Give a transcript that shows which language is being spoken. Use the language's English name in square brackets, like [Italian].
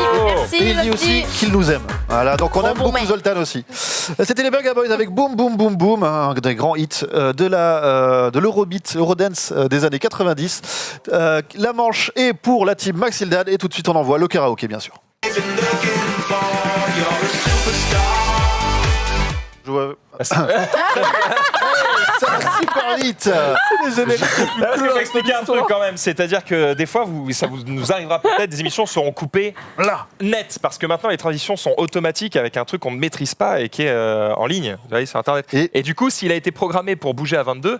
[French] Merci, Et il dit aussi qu'il nous aime. Voilà, donc on aime Bon, beaucoup mec. Zoltan aussi. C'était les Burger Boys avec Boom Boom Boom Boom, un des grands hits de l'Eurobeat, Eurodance des années 90. La manche est pour la team Maxildad et tout de suite on envoie le karaoké bien sûr. [English] Been looking for, you're a superstar. [French] Je vois- Ça va super vite. Parce que je vais expliquer un truc quand même, c'est-à-dire que des fois, nous arrivera peut-être, des émissions seront coupées là, net, parce que maintenant les transitions sont automatiques avec un truc qu'on ne maîtrise pas et qui est en ligne, vous voyez, sur Internet. Et du coup, s'il a été programmé pour bouger à 22...